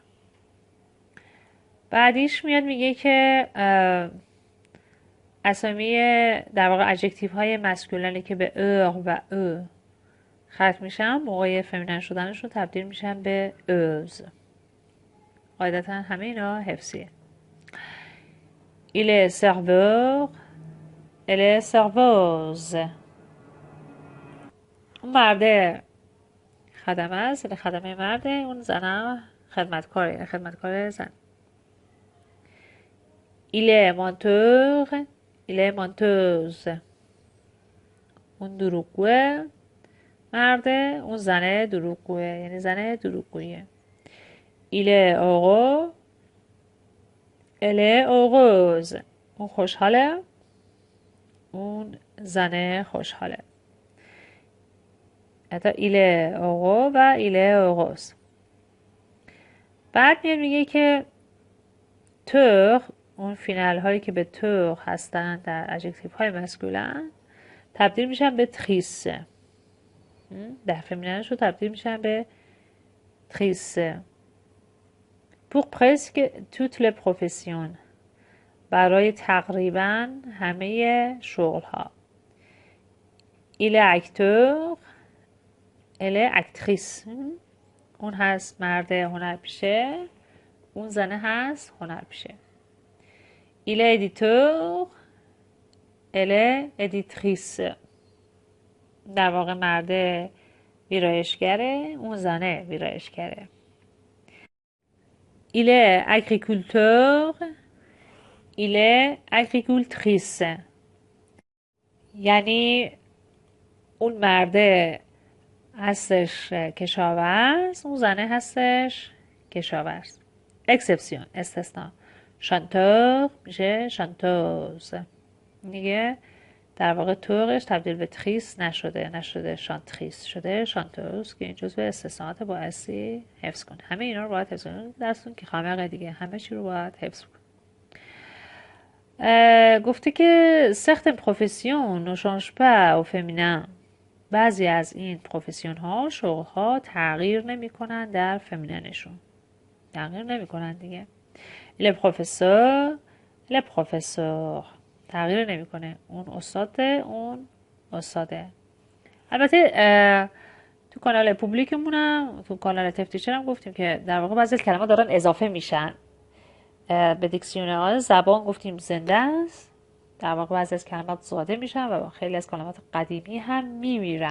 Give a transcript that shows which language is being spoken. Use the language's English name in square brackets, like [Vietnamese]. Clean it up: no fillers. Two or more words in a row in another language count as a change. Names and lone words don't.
[Persian] بعدیش میاد میگه که اسامی در واقع ادجکتیو های مسکولنی که به ار و او ختم میشن، موقع فمینن شدنشون تبدیل میشن به اوز. قاعدتا همه اینا حفظیه. [French] Il est serveur. Elle est serveuse. [Persian] اون مرده خدمه است، یعنی خدمه مرده، اون زنه خدمتکاره، یعنی خدمتکار زن. [French] Il est menteur. Il est menteuse. [Persian] اون دروغگوه مرده، اون زنه دروغگوه، یعنی زنه دروغگویه. [French] Il est heureux. Elle est heureuse. [Persian] اون خوشحاله، اون زنه خوشحاله. [French] حتی il est heureux و il est heureuse. [Persian] بعد میاد میگه که تور، اون فینال هایی که به تور هستن در ادجکتیو های مسکولن تبدیل میشن به تریسه. در فمیننش رو تبدیل میشن به تریسه. [French] pour presque toutes les professions. [Persian] برای تقریبا همه شغل ها. [French] il est acteur. elle est actrice. [Persian] اون هست مرد هنرپیشه، اون زنه هست هنرپیشه. [French] il est éditeur. elle est éditrice. [Persian] در واقع مرد ویرایشگره، اون زنه ویرایشگره. [French] il est agriculteur. il est agricultrice. [Persian] یعنی اون مرده هستش کشاورز، اون زنه هستش کشاورز. اکسپسیون، استثنا. شانتور میشه شانتوز. دیگه در واقع تورش تبدیل به تریس نشده شانتریس، شده شانتوز که این جزو استثناءات بایستی حفظ کن. همه اینا رو باید حفظ کن. درستون که خامقه دیگه همه چی رو باید حفظ کن. گفته که [French] certaines professions ne changent pas au féminin. [Persian] بعضی از این پروفسیون ها، شغل ها تغییر نمی کنن در فمیننشون. تغییر نمی کنن دیگه. [French] le professeur [Persian] تغییر نمی کنه. اون استاده، اون استاده. البته تو کانال پوبلیکمونم، تو کانال تفتیچرم گفتیم که در واقع بعضی کلمات دارن اضافه میشن به دیکسیونر زبان. گفتیم زنده است، در واقع بعضی از کلمات زاده میشن و خیلی از کلمات قدیمی هم میمیرن.